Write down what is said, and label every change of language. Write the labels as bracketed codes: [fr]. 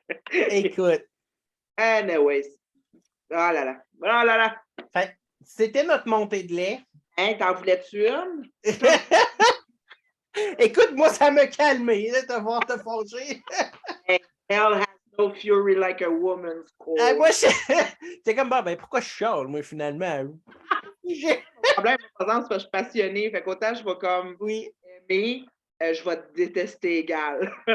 [fr] écoute. Anyways. Oh là là. Oh là là. Fait, c'était notre montée de lait. Hein, t'en voulais-tu une? Écoute, moi, ça m'a calmé de te voir te fâcher. [en] Hell has no fury like a woman's core. [fr] Moi, c'est comme, ben, pourquoi je chiale, moi, finalement? Le problème, par exemple, c'est que je suis passionnée. Fait qu'autant je vais comme aimer, je vais te détester égal.